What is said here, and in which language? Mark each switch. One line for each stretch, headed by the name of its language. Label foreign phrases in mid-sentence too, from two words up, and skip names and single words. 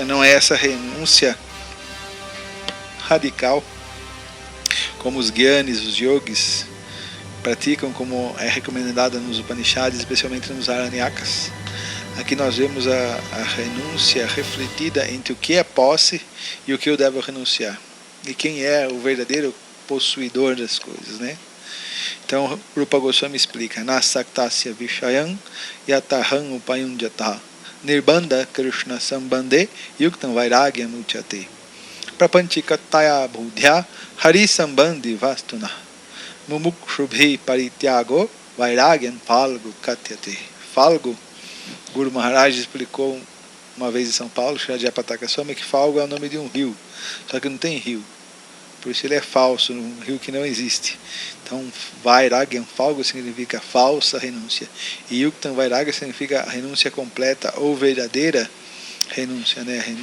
Portuguese: Não é essa renúncia radical como os gyanis, os yogis praticam como é recomendado nos Upanishads, especialmente nos Aranyakas. Aqui nós vemos a renúncia refletida entre o que é posse e o que eu devo renunciar. E quem é o verdadeiro possuidor das coisas, né? Então,
Sanskrit: Rupa Goswami explica: अनासक्तस्य विषयान् यथार्हम् उपयुञ्जतः निर्बन्धः कृष्ण सम्बन्धे युक्तं वैराग्यम् उच्यते प्रापञ्चिकतया बुद्ध्या हरि सम्बन्धि वस्तुनः मुमुक्षुभिः परित्यागो वैराग्यं फल्गु कथ्यते.
Portuguese: Falgu, Guru Maharaj explicou uma vez em São Paulo, Shraddhapataka Swami, que Falgu é o nome de um rio, só que não tem rio, por isso ele é falso, um rio que não existe. Então,
Sanskrit: वैराग्यं, फल्गु,
Portuguese: significa falsa renúncia, e
Sanskrit: युक्तं वैराग्य
Portuguese: significa renúncia completa ou verdadeira renúncia, né?